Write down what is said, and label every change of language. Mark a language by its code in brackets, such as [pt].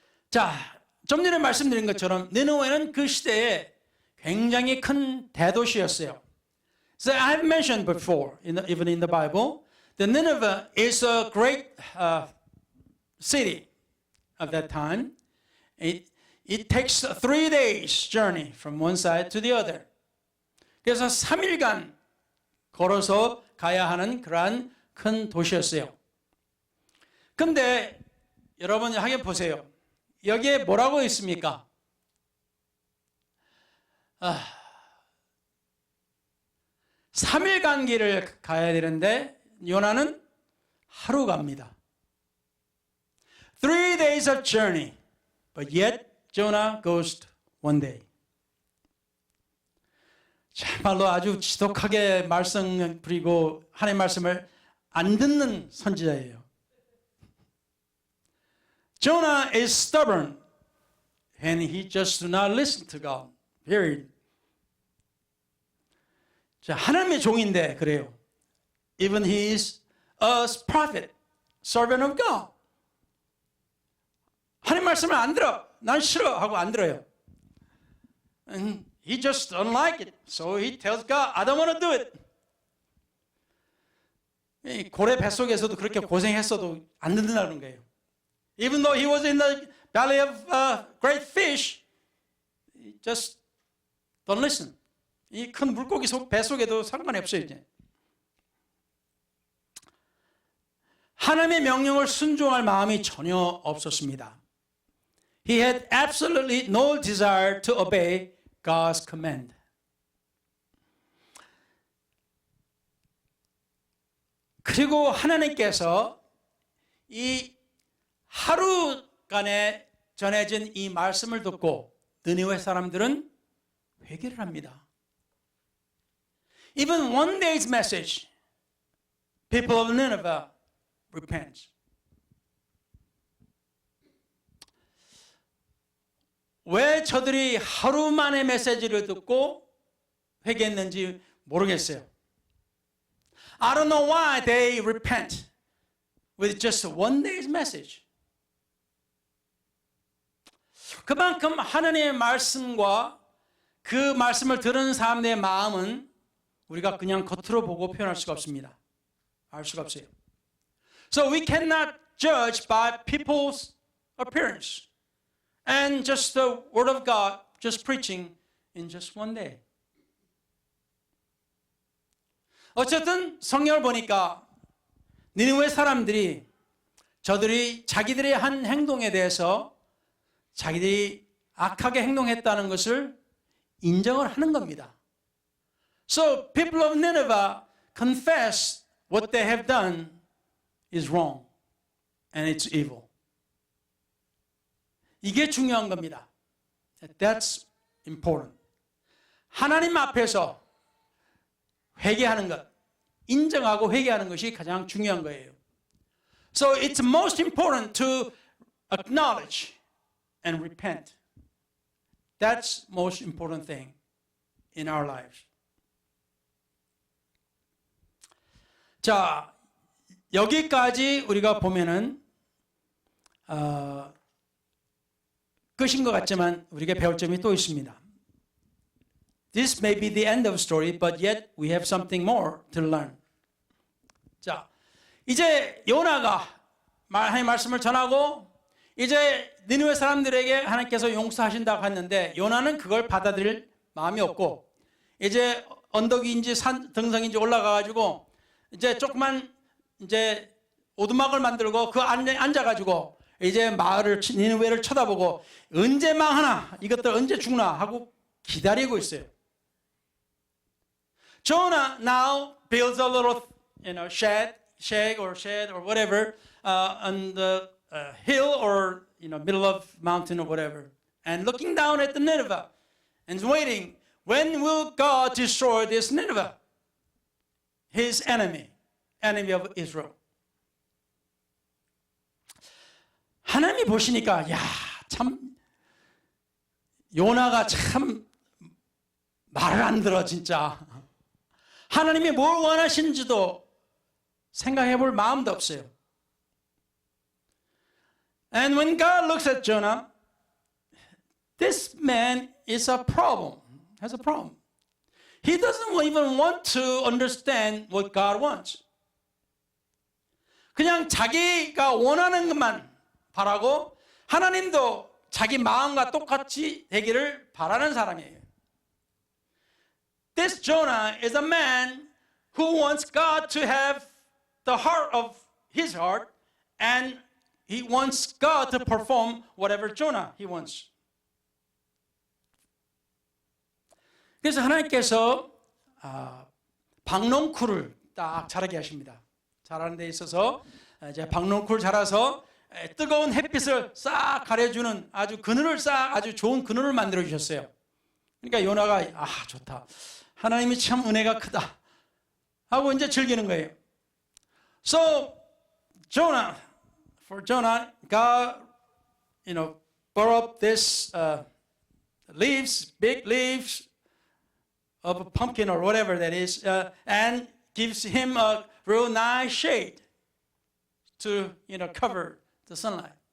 [ko] 자, 좀 전에 말씀드린 것처럼 니느웨는 그 시대에 굉장히 큰 대도시였어요. [en] So I have mentioned before, even in the Bible, that Nineveh is a great city of that time. It takes 3 days journey from one side to the other. [ko] 그래서 3일간 걸어서 가야 하는 그러한 큰 도시였어요. 근데 여러분 하게 보세요. 여기에 뭐라고 있습니까? 3일간 길을 가야 되는데 요나는 하루 갑니다. [en] 3 days of journey, but yet Jonah goes 1 day. [ko] 정말로 아주 지독하게 말썽 부리고 하나님의 말씀을 안 듣는 선지자예요. [en] Jonah is stubborn and he just do not listen to God. Period. [ko] 자, 하나님의 종인데 그래요. [en] Even he is a prophet, servant of God. [ko] 하나님 말씀을 안 들어. 난 싫어 하고 안 들어요. [en] And he just don't like it. So he tells God, I don't want to do it. [ko] 이 고래 뱃속에서도 그렇게 고생했어도 안 듣는다는 거예요. [en] Even though he was in the belly of great fish, he just don't listen. [ko] 이 큰 물고기 뱃속에도 상관이 없어요, 이제. 하나님의 명령을 순종할 마음이 전혀 없었습니다. [en] He had absolutely no desire to obey God's command. [ko] 그리고 하나님께서 이 하루간에 전해진 이 말씀을 듣고 느니웨 사람들은 회개를 합니다. [en] Even 1 day's message, people of Nineveh repent. [ko] 왜 저들이 하루 만에 메시지를 듣고 회개했는지 모르겠어요. [en] I don't know why they repent with just 1 day's message. [ko] 그만큼 하나님의 말씀과 그 말씀을 들은 사람들의 마음은 우리가 그냥 겉으로 보고 표현할 수가 없습니다. 알 수가 없어요. [en] So we cannot judge by people's appearance and just the word of God just preaching in just 1 day. [ko] 어쨌든 성경을 보니까 니느웨 사람들이 저들이 자기들의 한 행동에 대해서 자기들이 악하게 행동했다는 것을 인정을 하는 겁니다. [en] So people of Nineveh confess what they have done is wrong and it's evil. [ko] 이게 중요한 겁니다. [en] That's important. [ko] 하나님 앞에서 회개하는 것, 인정하고 회개하는 것이 가장 중요한 거예요. [en] So it's most important to acknowledge and repent. That's most important thing in our lives. [ko] 자, 여기까지 우리가 보면은 끝인 것 같지만 우리가 배울 점이 또 있습니다. [en] This may be the end of story, but yet we have something more to learn. [ko] 자, 이제 요나가 하나님의 말씀을 전하고 이제 니느웨 사람들에게 하나님께서 용서하신다고 했는데 요나는 그걸 받아들일 마음이 없고 이제 언덕인지 산 등성인지 올라가가지고 이제 조그만 이제 오두막을 만들고 그 안에 앉아가지고 이제 마을을 니느웨를 쳐다보고 언제 망하나 이것들 언제 죽나 하고 기다리고 있어요. [en] Jonah now builds a little, shed or whatever on the hill or middle of mountain or whatever, and looking down at the Nineveh and waiting. When will God destroy this Nineveh? His enemy of Israel. [ko] 하나님이 보시니까 야, 참 요나가 참 말을 안 들어 진짜. 하나님이 뭘 원하시는지도 생각해 볼 마음도 없어요. [en] And when God looks at Jonah, this man is a problem. Has a problem. He doesn't even want to understand what God wants. [ko] 그냥 자기가 원하는 것만 바라고 하나님도 자기 마음과 똑같이 되기를 바라는 사람이에요. [en] This Jonah is a man who wants God to have the heart of his heart and he wants God to perform whatever Jonah he wants. [ko] 그래서 하나님께서 박농쿨을 딱 자라게 하십니다. 자라는 데 있어서 이제 박농쿨 자라서 뜨거운 햇빛을 싹 가려주는 아주 그늘을 아주 좋은 그늘을 만들어 주셨어요. 그러니까 요나가 좋다. 하나님이 참 은혜가 크다 하고 이제 즐기는 거예요. [en] So for Jonah, God, brought up this leaves, big leaves of a pumpkin or whatever that is, and gives him a real nice shade to cover the sunlight.